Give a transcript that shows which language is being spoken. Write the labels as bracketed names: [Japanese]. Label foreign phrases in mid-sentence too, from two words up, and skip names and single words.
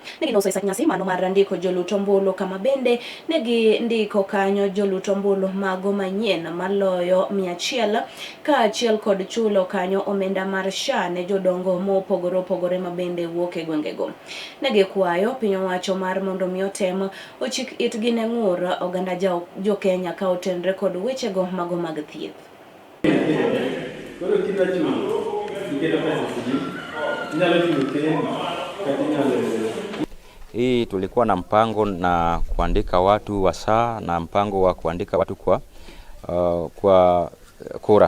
[Luo (Kenya and Tanzania)] Negi loso nyasi mano mar ndiko joluto ombulu kama bende negi ndiko kanyo joluto ombulu mago manyien maloyo 100 ka achiel kod chulo kanyo omenda mar SHA ne jodongo mopogore opogore mabende wuok e gwengego. Negi kwayo piny owacho mar mondo mi otem ochik itgi ne ng'ur oganda jo Kenya ka otenre kod wechego mago mag thieth. [Swahili] Hii tulikuwa na mpango na kuandika watu wa SHA na mpango wa kuandika watu kwa kura.